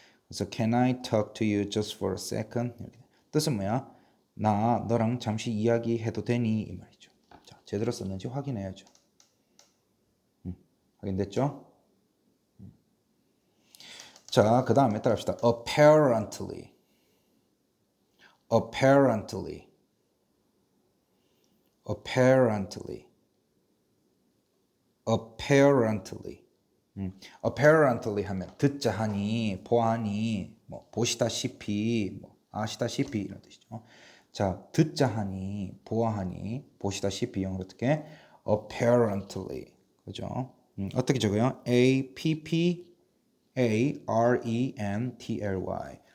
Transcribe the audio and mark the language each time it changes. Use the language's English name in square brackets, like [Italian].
[English] 그래서 can I talk to you just for a second? [Korean] 뜻은 뭐야? 나 너랑 잠시 이야기해도 되니? 이 말이죠. 자, 제대로 썼는지 확인해야죠. 확인됐죠? 자, 그 다음에 따라합시다. [English] apparently. apparently. apparently. apparently. [Korean] apparently 하면 듣자 하니, 보아하니, 뭐 보시다시피, 뭐 아시다시피 이런 뜻이죠. 자, 듣자 하니, 보아하니, 보시다시피 영어로 어떻게? apparently. 그죠? 어떻게 적어요? [English] apparently.